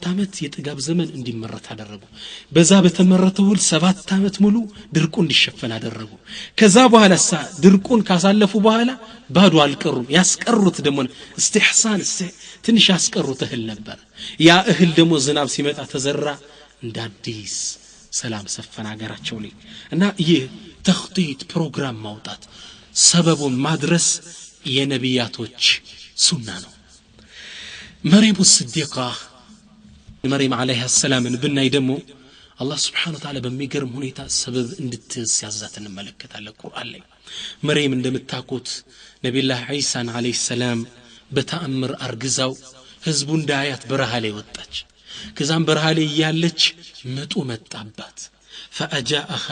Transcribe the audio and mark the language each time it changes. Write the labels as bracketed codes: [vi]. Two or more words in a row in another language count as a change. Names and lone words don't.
[am] አመት የጥጋብ ዘመን እንዲመረት አደረጉ በዛ በተመረተው 7 አመት ሙሉ ድርቁ እንዲሸፈን አደረጉ ከዛ በኋላ ድርቁን ካሳለፉ በኋላ ባዶ አልቀሩም ያስቀሩት ደግሞ استحسان ትንሽ ያስቀሩት እህል ነበር ያ እህል ደግሞ ዝናብ ሲመጣ ተዘራ እንደ አዲስ ሰላም ሰፈና ሀገራቸው ላይ እና ይህ ተኽጢጥ ፕሮግራም ማውጣት ሰበቡን ማድረስ የነቢያቶች ሱና ነው መርየም الصديقة መርየም [ar] عليها السلام [am] ብናይ ደግሞ አላህ [ar] سبحانه وتعالى [am] በሚገርም ሁኔታ ሰበብ እንድትያዛት እንመለከታለን ቁርአን ላይ መርየም እንደምታውቁት ነብዩላህ ዒሳን [ar] عليه السلام [am] በተአምር አርግዛው ህዝቡ እንዳያት በረሃ ላይ ወጣች ከዛም በረሃ ላይ ያለች ምጡ መጣባት فأجاءها